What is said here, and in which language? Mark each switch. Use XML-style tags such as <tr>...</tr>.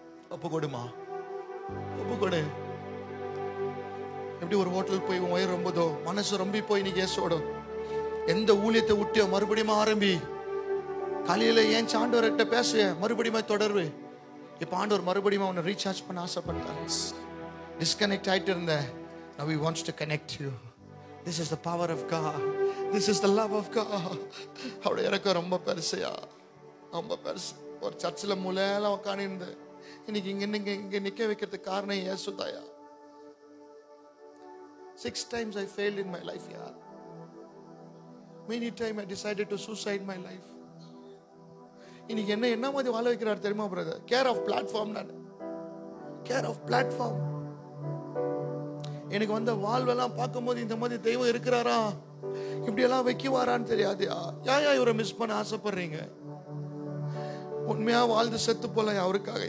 <ta>ஒப்பு கொடுமா, ஒப்பு கொடு. எப்படி ஒரு ஹோட்டல் போய் உன் வயிறு ரொம்பதோ, மனசு ரொம்ப போய் நீ இயேசுவோட எந்த ஊழியத்தை விட்டியோ மறுபடியும் ஆரம்பி. காலையில ஏன் ஆண்டவர்கிட்ட பேசுவேன், மறுபடியும் தொடர்வு. இப்ப ஆண்டவர் மறுபடியும் உன்னை ரீசார்ஜ் பண்ண ஆசைப்பட்டார். டிஸ்கனெக்ட் ஆயிட்டு இருந்த,</ta> <en>now he wants to connect you. This is the power of God. This is the love of God.</en> <ta>அவருடைய இறக்கம் ரொம்ப பெருசையா, ரொம்ப பெருசு. ஒரு சர்ச்சில் மூலையில உட்காந்து இன்னைக்கு இங்க நிக்க வைக்கிறதுக்கு காரணம் இயேசுதாயா.</ta> <en>6 times I failed in my life, yaar. Many times I decided to suicide my life.</en> <ta>இன்னைக்கு என்ன மாதிரி வாழ வைக்கிறார் தெரியுமா பிரதர்? Care of platform. நான் கேர் ஆஃப் பிளாட்ஃபார்ம். எனக்கு வந்த வாழ்வெல்லாம் பார்க்கும்போது இந்த மாதிரி தெய்வம் இருக்கிறாரா, இப்படி எல்லாம் வைக்குவாரான்னு தெரியாது. ஏன் இவரை மிஸ் பண்ண ஆசைப்படுறீங்க? உண்மையா வாழ்ந்து செத்து போல அவருக்காக.</ta>